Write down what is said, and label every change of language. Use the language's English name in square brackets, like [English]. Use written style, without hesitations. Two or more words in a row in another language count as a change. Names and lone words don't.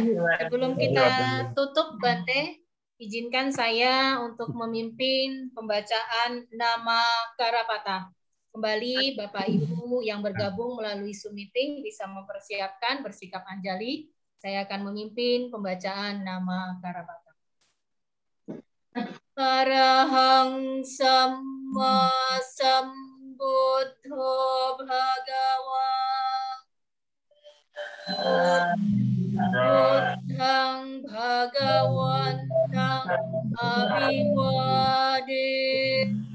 [Indonesian] Sebelum kita tutup Bante, izinkan saya untuk memimpin pembacaan nama Karapata. Kembali Bapak Ibu yang bergabung melalui Zoom meeting bisa mempersiapkan bersikap anjali. Saya akan memimpin pembacaan nama Karapata. [Pali] Arahang Samma Sambuddho Bhagava Buddhang Bhagawantang Abhivade